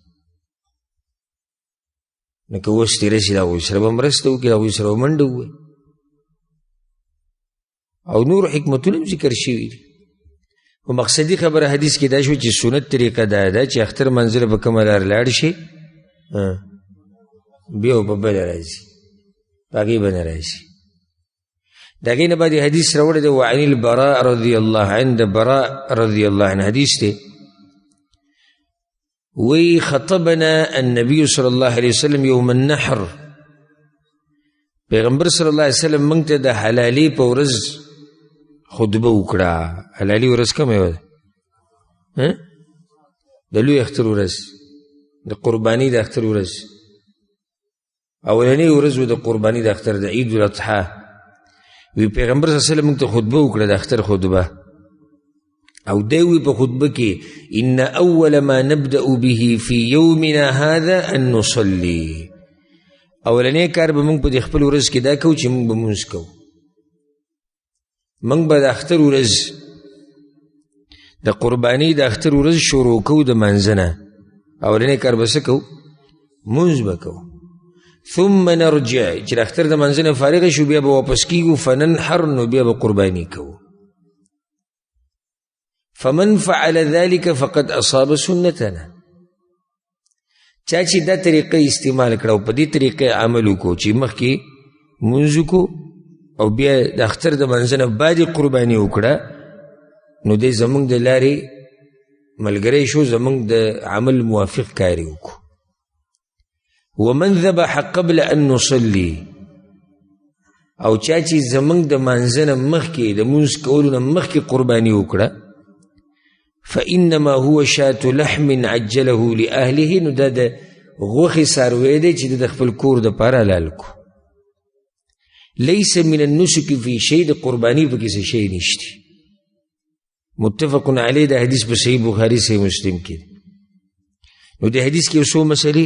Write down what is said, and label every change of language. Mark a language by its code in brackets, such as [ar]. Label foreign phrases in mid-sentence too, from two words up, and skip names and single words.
[ps] نو که اوس تېره شي، د هغوی سره به مرسته وکړي، د هغوی سره به منډه ووایي، او نور حکمتونه هم ذکر شوي دي. خو مقصدي خبره حدیث کې دا شو چې سنت طریقه دا ده چې اختر منزله به کومه لار لاړ شي، بیا په بله راځي، په هغې به نه راځي. د هغې نه بعد حدیث راوړی دی، [ar] وعن البراء رضی الله عنه، [ps] د براء [ar] رضی الله عنه [ps] حدیث دی، وی [ar] خطبنا النبي صلی الله علیه وسلم یوم النحر، [ps] پیغمبر [ar] صلی الله علیه وسلم [ps] موږ ته د حلالي په ورځ خطبه وکړه. حلالي ورځ کومه وه؟ د لوی اختر ورځ، د قرباني د اختر ورځ، اولنۍ ورځ و د قرباني د اختر، د عید الاضحی. وی پیغمبر [ar] صلی الله علیه وسلم [ps] موږ ته خطبه وکړه، د اختر خطبه، او دی وی په خطبه کې [ar] ان اول ما نبدأ به في يومنا هذا ان نصلي، [ps] اولنۍ کار به موږ په دې خپل ورځ کې دا کوو چې موږ به مونځ کوو. موږ به د اختر ورځ د قرباني د اختر ورځ شروع کوو د منځه نه، اولنۍ کار به څه کوو؟ مونځ به کوو. [ar] ثم نرجع [ps] چې اختر د منځ نه فارغ شو بیا به واپس کیږو فننحر نو بیا به قرباني کوو. [ar] فمن فعل ذلك فقد اصاب سنتنا. [ps] چا چې دا طریقه استعمال کړه او په دې طریقه عمل وکړو چې مخکې مونځ وکړو او بیا د اختر د منځ نه بعد قرباني وکړه نو دی زمونږ د لارې ملګری شو، زمونږ د عمل موافق کاری وکړو. [ar] ومن ذبح قبل ان نصلي، [ps] او چا چې زمونږ د منځ نه مخکې د مونځ کولو نه مخکې قرباني وکړه [ar] فإنما هو شاة لحم عجله لأهله، [ps] نو دا د غوښې څاروی دی چې د خپل کور دپاره حلال کو. [ar] لیس من النسک فی شی، [ps] د قرباني پکې څه شی نشته. [ar] متفق علیه [ps] د حدیث په صحیح بخاري صحیح مسلم کې. نو د حدیث کې څو مسلې.